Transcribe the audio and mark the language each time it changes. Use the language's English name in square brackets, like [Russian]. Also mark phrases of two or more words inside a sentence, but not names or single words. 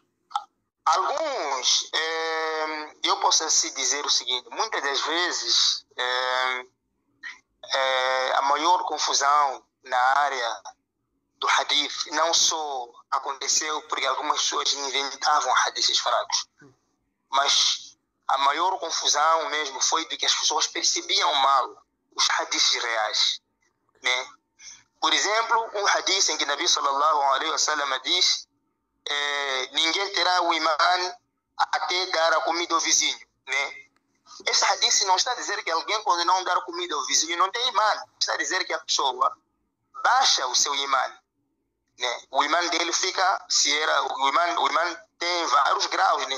[Portuguese] Alguns, eu posso assim dizer o seguinte, muitas das vezes a maior confusão na área do hadith não só aconteceu porque algumas pessoas inventavam hadiths fracos, mas a maior confusão mesmo foi de que as pessoas percebiam mal os hadiths reais, né? Por exemplo, um hadith em que Nabi [Arabic] صلى الله عليه وسلم [Portuguese] diz ninguém terá o imã até dar a comida ao vizinho, né? Esse hadith não está a dizer que alguém quando não dar comida ao vizinho não tem imã, está a dizer que a pessoa baixa o seu imã, né? O imã dele fica, o imã tem vários graus, né?